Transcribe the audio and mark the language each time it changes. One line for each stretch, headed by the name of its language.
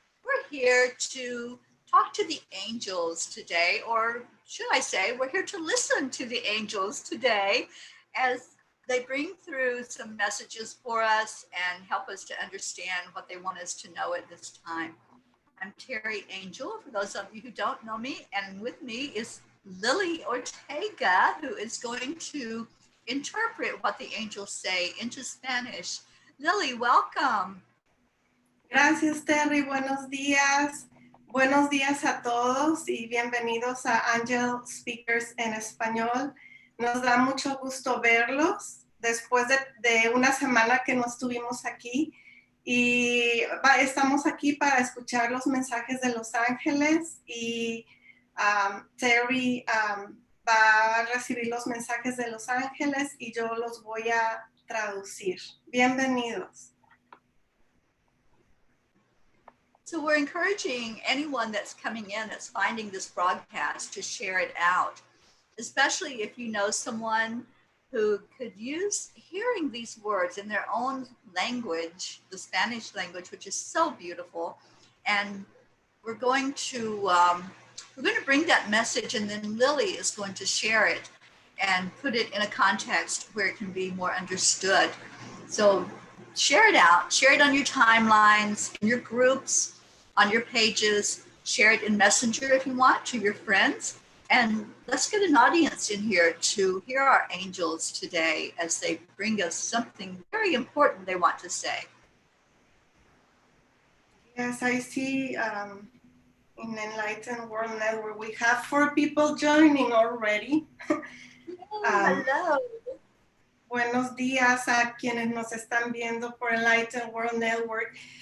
English: We're here to talk to the angels today, or should I say, we're here to listen to the angels today as they bring through some messages for us and help us to understand what they want us to know at this time. I'm Terry Angel, for those of you who don't know me, and with me is Lily Ortega, who is going to interpret what the angels say into Spanish. Lily, welcome.
Spanish: Gracias, Terry. Buenos días. Buenos días a todos y bienvenidos a Angelspeakers en español. Nos da mucho gusto verlos después de una semana que no estuvimos aquí y estamos aquí para escuchar los mensajes de los ángeles y Terry va a recibir los mensajes de los ángeles y yo los voy a traducir. Bienvenidos.
English: So we're encouraging anyone that's coming in, that's finding this broadcast, to share it out, especially if you know someone who could use hearing these words in their own language, the Spanish language, which is so beautiful. And we're going to bring that message, and then Lily is going to share it and put it in a context where it can be more understood. So share it out, share it on your timelines, in your groups, on your pages, share it in Messenger if you want to your friends. And let's get an audience in here to hear our angels today as they bring us something very important they want to say. Yes, I see in Enlightened World Network, we have 4 people joining already. Hello.
Spanish: Buenos días a quienes nos están viendo por Enlightened World Network.